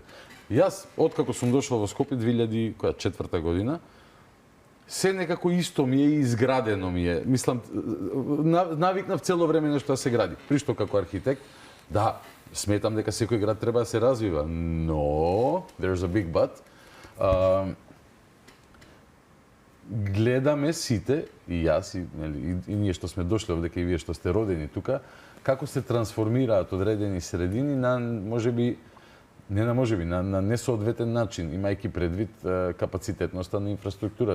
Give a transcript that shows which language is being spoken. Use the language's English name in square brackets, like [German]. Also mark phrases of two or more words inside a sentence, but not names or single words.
[Macedonian] Јас, откако сум дошол во Скопје 2004 година, се некако исто ми е и изградено ми е. Мислам, навикнав цело време нешто да се гради. Пришто како архитект, да, сметам дека секој град треба да се развива, но, [English] there's a big but, [Macedonian] гледаме сите, и јас, и ние што сме дошли овдека, и вие што сте родени тука, како се трансформираат одредени средини на, можеби, на несоодветен начин, имајќи предвид капацитетноста на инфраструктурата.